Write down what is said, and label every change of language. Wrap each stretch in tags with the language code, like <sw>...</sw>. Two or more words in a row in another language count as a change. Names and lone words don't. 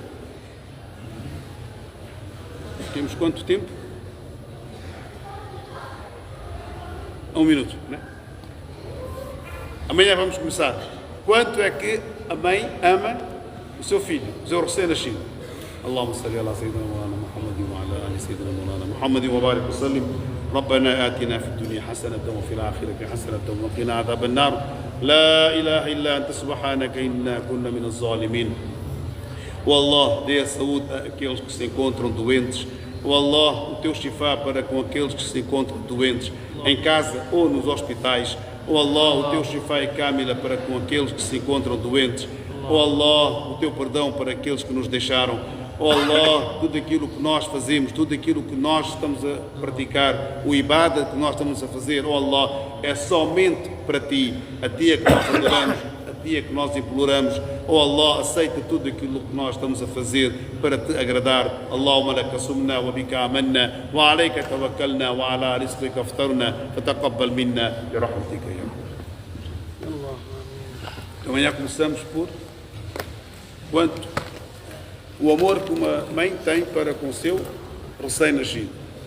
<pt>Temos quanto tempo? 1 minuto, né? Amanhã vamos começar. Quanto é que a mãe ama o seu filho, o seu recém-nascido?</pt> <ar>اللهم صل على سيدنا مولانا محمد وعلى آل سيدنا مولانا محمد وبارك وسلم. ربنا آتنا في الدنيا حسنة وفي الآخرة حسنة وقنا عذاب النار لا إله إلا أنت سبحانك إنا كنا من الظالمين.</ar> <pt>O Allah dê a saúde àqueles que se encontram doentes. O Allah, o teu shifá para com aqueles que se encontram doentes em casa ou nos hospitais. O Allah, o teu shifá e kamila para com aqueles que se encontram doentes. O Allah, o teu perdão para aqueles que nos deixaram. Oh Allah, tudo aquilo que nós fazemos, tudo aquilo que nós estamos a praticar, o ibadah que nós estamos a fazer, oh Allah, é somente para Ti. A Ti é que nós adoramos, a Ti é que nós imploramos. Oh Allah, aceita tudo aquilo que nós estamos a fazer para Te agradar.</pt> <ar>اللهم لك صمنا وبك آمنا وعليك توكلنا وعلى رزقك أفطرنا فتقبل منا برحمتك يا الله.</ar> <pt>Amanhã começamos por quanto? O amor que uma mãe tem para com o seu recém-nascido.</pt>